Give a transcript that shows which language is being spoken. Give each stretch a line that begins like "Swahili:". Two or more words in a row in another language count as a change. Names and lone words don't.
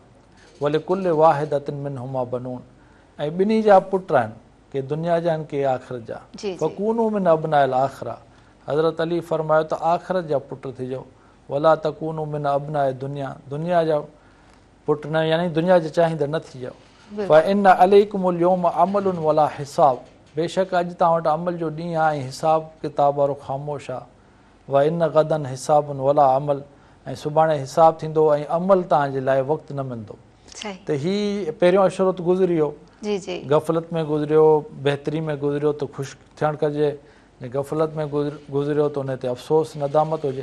Arabic: ولكل واحدة منهما بنون,
Sindhi: ऐं ॿिन्ही जा पुट आहिनि, के दुनिया जा आहिनि के आख़िरत जा।
Arabic: فكونوا من أبناء الآخرة,
Sindhi: हज़रत अली फ़रमायो त आख़िरत जा पुट थिजो।
Arabic: ولا تكونوا من أبناء الدنيا,
Sindhi: दुनिया जा पुट न यानी दुनिया जा चाहींदड़ न थिजो।
Arabic: فإن عليكم اليوم عمل ولا حساب,
Sindhi: बेशक अॼु तव्हां वटि अमल जो ॾींहुं आहे ऐं हिसाब किताब वारो ख़ामोश आहे।
Arabic: وإن غدا حساب ولا عمل,
Sindhi: ऐं सुभाणे हिसाब थींदो ऐं अमल तव्हांजे लाइ वक़्तु न मिलंदो। त हीअ पहिरियों अशरो त गुज़री वियो, गफ़लत में गुज़रियो, बहितरी में गुज़रियो त ख़ुशि थियणु कजे, गफ़लत में गुज़रियो त उन ते अफ़सोस नदामत हुजे।